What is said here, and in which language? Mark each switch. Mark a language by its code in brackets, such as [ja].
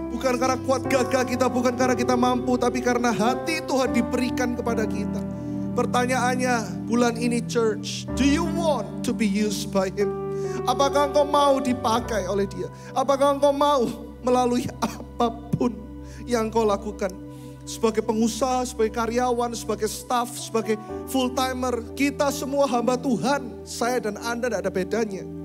[id] Bukan karena kuat gagah kita, bukan karena kita mampu. Tapi karena hati Tuhan diberikan kepada kita. Pertanyaannya bulan ini church. [en] Do you want to be used by Him? [id] Apakah engkau mau dipakai oleh Dia? Apakah engkau mau melalui apapun yang engkau lakukan? Sebagai pengusaha, sebagai karyawan, sebagai staff, sebagai full timer. Kita semua hamba Tuhan. Saya dan Anda tidak ada bedanya.